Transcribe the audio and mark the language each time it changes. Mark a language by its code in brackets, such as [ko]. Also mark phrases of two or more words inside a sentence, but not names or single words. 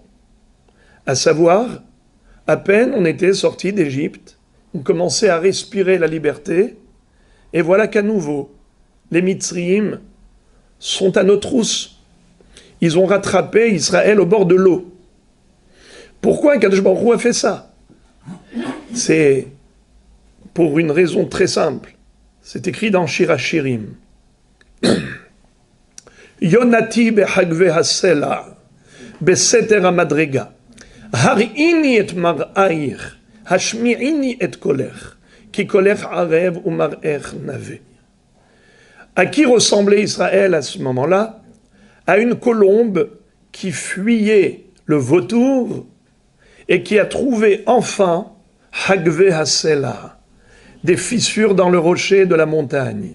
[fr] À savoir, à peine on était sorti d'Égypte, on commençait à respirer la liberté, et voilà qu'à nouveau, les Mitzriim sont à nos trousses. Ils ont rattrapé Israël au bord de l'eau. Pourquoi [he] הקדוש ברוך הוא [fr] a fait ça? C'est pour une raison très simple. C'est écrit dans Shir HaShirim. [he] יונתי בחגוי הסלע, בסתר המדרגה, הראיני את מראיך, השמיעיני את קולך, כי קולך ערב ומראיך נאוה. [fr] À qui ressemblait Israël à ce moment-là? À une colombe qui fuyait le vautour et qui a trouvé enfin [he] חגוי הסלע, [fr] des fissures dans le rocher de la montagne.